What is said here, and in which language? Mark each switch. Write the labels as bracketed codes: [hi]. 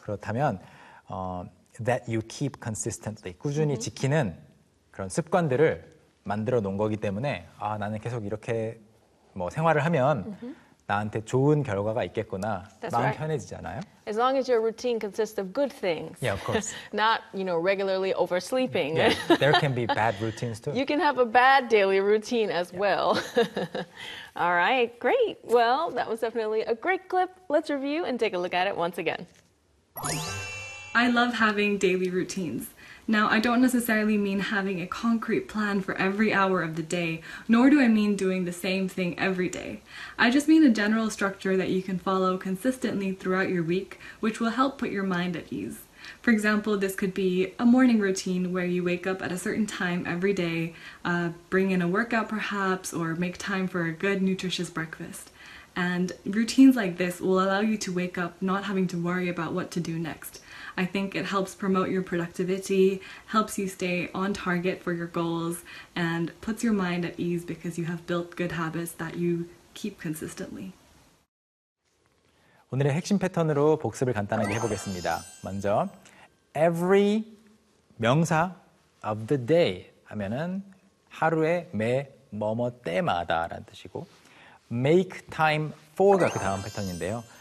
[ko] 그렇다면 [en] that you keep consistently [ko] 꾸준히 [en] mm-hmm. [ko] 지키는 그런 습관들을 만들어 놓은 거기 때문에 아 나는 계속 이렇게 뭐 생활을 하면 mm-hmm. 나한테 좋은 결과가 있겠구나 [en] That's [ko] 마음 [en] right. [ko] 편해지잖아요. [en] As long as your routine consists of good things. Yeah, of course. Not you know regularly oversleeping. Yeah, there can be bad routines too. You can have a bad daily routine as yeah. well. All right, great. Well, that was definitely a great clip. Let's review and take a look at it once again. I love having daily routines. Now, I don't necessarily mean having a concrete plan for every hour of the day, nor do I mean doing the same thing every day. I just mean a general structure that you can follow consistently throughout your week, which will help put your mind at ease. For example, this could be a morning routine where you wake up at a certain time every day, bring in a workout perhaps, or make time for a good nutritious breakfast. And routines like this will allow you to wake up not having to worry about what to do next. I think it helps promote your productivity, helps you stay on target for your goals, and puts your mind at ease because you have built good habits that you keep consistently. [ko] 오늘의 핵심 패턴으로 복습을 간단하게 해보겠습니다. 먼저, [en] every [ko] 명사 [en] of the day [ko] 하면은 하루의 매 뭐뭐 때마다 라는 뜻이고 make time for가 그 다음 패턴인데요.